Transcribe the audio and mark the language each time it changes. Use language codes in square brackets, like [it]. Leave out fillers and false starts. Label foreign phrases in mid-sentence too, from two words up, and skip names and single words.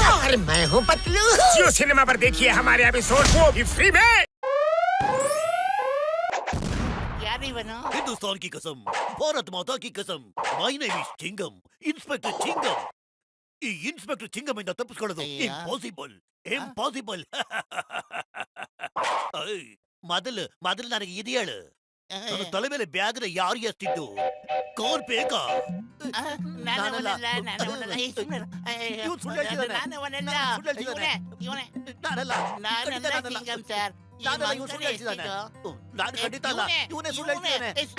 [hi] और मैं हूँ पतलू। जियो सिनेमा पर देखिए हमारे एपिसोड वो भी फ्री में। हिंदुस्तान की कसम, भारत माता की कसम, [en] my name is चिंगम, इंस्पेक्टर चिंगम. [kn] ಈ ಇನ್ಸ್ಪೆಕ್ಟರ್ ಚಿಂಗಮಿಂದ ತಪ್ಪಿಸ್ಕೊಳ್ಳೋದು [en] impossible impossible. [kn] ಮೊದಲು ನನಗೆ ಇದು ಹೇಳು, ನನ್ನ ತಲೆ ಮೇಲೆ ಬ್ಯಾಗ್ನ ಯಾರು ಎಷ್ಟಿದ್ದು ಕೋರ್ ಬೇಕಾ? ನಾನು ಖಂಡಿತ ಅಲ್ಲ, ಇವನೇ ಸುಳ್ಳು ಹೇಳ್ತಿದ್ದಾನೆ.